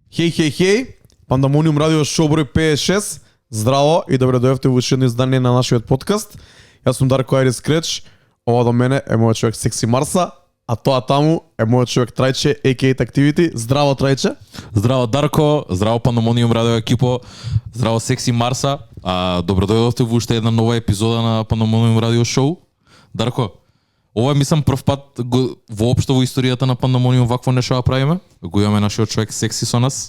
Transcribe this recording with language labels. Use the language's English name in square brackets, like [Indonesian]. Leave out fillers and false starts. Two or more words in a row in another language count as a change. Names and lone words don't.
[Macedonian] Хеј, Пандамониум радио шоу број 56. Здраво и добре дојавте во уште едно издание на нашиот подкаст. Јас сум Дарко Айрис Креч. Ова до мене е мојот човек Секси Марса, а тоа таму е мојот човек Трајче, a.k.a. Activity. Здраво Трајче. Здраво Дарко, здраво Пандамониум радио екипо, здраво Секси Марса. Добро дојдовте во уште една нова епизода на Пандамониум радио шоу. Дарко, ова мислам прв пат воопшто во историјата на Пандамониум вакво нешто да правиме. Го имаме нашиот човек Секси со нас.